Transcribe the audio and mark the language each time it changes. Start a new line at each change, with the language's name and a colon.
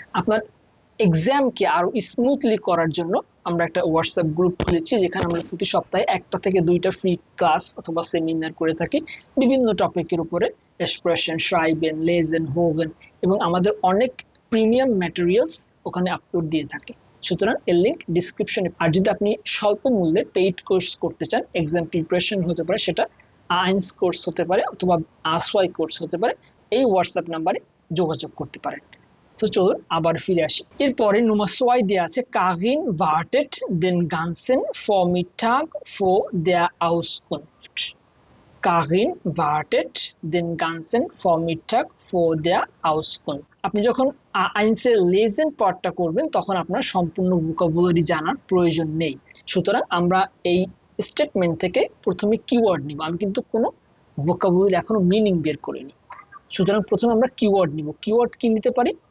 Bangla: আপনার এক্সামকে আরো স্মুথলি করার জন্য আমরা একটা হোয়াটসঅ্যাপ গ্রুপ খুলেছি, যেখানে আমরা প্রতি সপ্তাহে 1টা থেকে 2টা ফ্রি ক্লাস অথবা সেমিনার করে থাকি বিভিন্ন টপিকের উপরে, এক্সপ্রেশন, শ্রাইবেন, লেজেন, হোগেন, এবং আমাদের অনেক প্রিমিয়াম ম্যাটেরিয়ালস ওখানে আপলোড দিয়ে থাকি। সুতরাং এর লিঙ্ক ডিসক্রিপশনে। আর যদি আপনি স্বল্প মূল্যে পেইড কোর্স করতে চান, এক্সাম প্রিপারেশন হতে পারে, সেটা আইনস কোর্স হতে পারে অথবা আসওয়াই কোর্স হতে পারে, এই হোয়াটসঅ্যাপ নাম্বারে যোগাযোগ করতে পারেন। তো চলুন আবার ফিরে আসি। এরপরে
German: Nummer 2
Bangla: দেওয়া আছে,
German: Karin wartet den ganzen Vormittag vor der Auskunft. Karin wartet den ganzen Vormittag vor der Auskunft.
Bangla: আপনি যখন আইনসের লেজেন পার্টটা করবেন তখন আপনার সম্পূর্ণ ভোকাবুলারি জানার প্রয়োজন নেই। সুতরাং আমরা এই স্টেটমেন্ট থেকে প্রথমে কিওয়ার্ড নিব। আমি কিন্তু কোনো ভোকাবুলারি এখনো মিনিং বের করিনি। সুতরাং প্রথমে আমরা কিওয়ার্ড নিব। কিওয়ার্ড কি নিতে পারি?